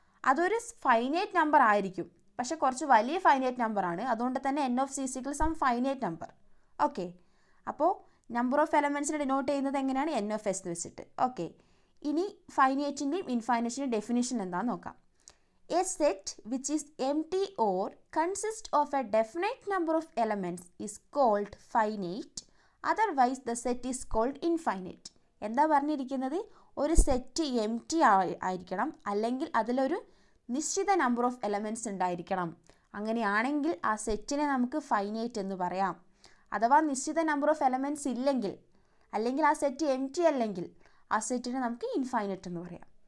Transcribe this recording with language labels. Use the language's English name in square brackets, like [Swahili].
[Malayalam] അതൊരു finite number ആയിരിക്കും, പക്ഷെ കുറച്ച് വലിയ ഫൈനൈറ്റ് നമ്പറാണ്. അതുകൊണ്ട് തന്നെ N of C sickle some finite number. Okay, അപ്പോൾ നമ്പർ ഓഫ് എലമെൻറ്റ്സിനെ ഡിനോട്ട് ചെയ്യുന്നത് എങ്ങനെയാണ്? എൻ ഓഫ് എസ് വെച്ചിട്ട്. ഓക്കെ, ഇനി ഫൈനൈറ്റിൻ്റെയും ഇൻഫൈനൈറ്റിൻ്റെയും ഡെഫിനിഷൻ എന്താണെന്ന് നോക്കാം. [English] A set which is empty or consists of a definite number of elements is called finite. Otherwise the set is called infinite. [Malayalam] എന്താ പറഞ്ഞിരിക്കുന്നത്? ഒരു സെറ്റ് എം ടി ആയിരിക്കണം, അല്ലെങ്കിൽ അതിലൊരു നിശ്ചിത നമ്പർ ഓഫ് എലമെൻറ്റ്സ് ഉണ്ടായിരിക്കണം. അങ്ങനെയാണെങ്കിൽ ആ സെറ്റിനെ നമുക്ക് ഫൈനൈറ്റ് എന്ന് പറയാം. അഥവാ നിശ്ചിത നമ്പർ ഓഫ് എലമെൻറ്റ്സ് ഇല്ലെങ്കിൽ, അല്ലെങ്കിൽ ആ സെറ്റ് എം ടി അല്ലെങ്കിൽ ആ സെറ്റിനെ നമുക്ക് ഇൻഫൈനൈറ്റ് എന്ന് പറയാം.